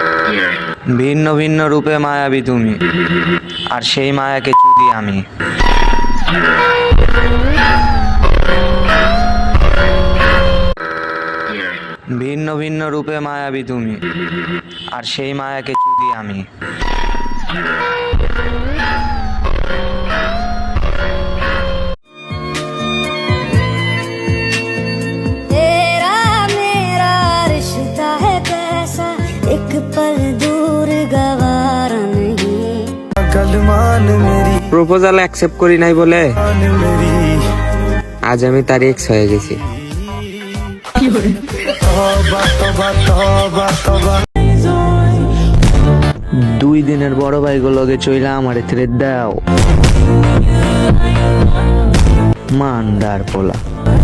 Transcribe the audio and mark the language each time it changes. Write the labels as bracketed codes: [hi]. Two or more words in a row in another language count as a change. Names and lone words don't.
[bn] ভিন্ন ভিন্ন রূপে মায়াবী তুমি, আর সেই মায়াকে চুদি আমি। ভিন্ন ভিন্ন রূপে মায়াবী তুমি, আর সেই মায়াকে চুদি আমি। [hi] तेरा मेरा रिश्ता है कैसा, एक पल दूर गवारा नहीं। कलमान मेरी [en] proposal accept [bn] করি নাই বলে [hi] मेरी [bn] আজ আমি তার এক্স হয়ে গেছি। [hi] तौबा तौबा तौबा तौबा [bn] 2 দিনের বড় ভাই গুলোকে চইলা আমারে থ্রেড দাও, মান্দার পোলা।